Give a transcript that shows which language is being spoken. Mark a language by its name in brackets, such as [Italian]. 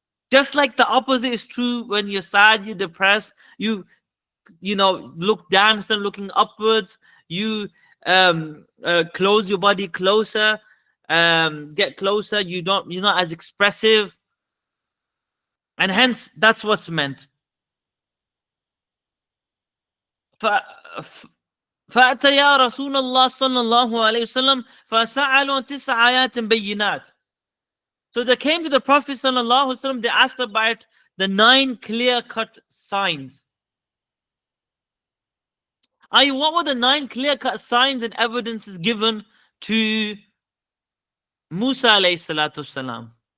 [English] Just like the opposite is true when you're sad, you're depressed, you look down instead of looking upwards, you close your body closer, get closer, you're not as expressive, and hence that's what's meant. [Arabic] فأتيا رسول الله صلى الله عليه وسلم فسألوا 9 آيات بينات. [English] So they came to the Prophet sallallahu alaihi wasallam, they asked about the 9 clear-cut signs. What were the 9 clear-cut signs and evidences given to Musa alayhi salatu salam?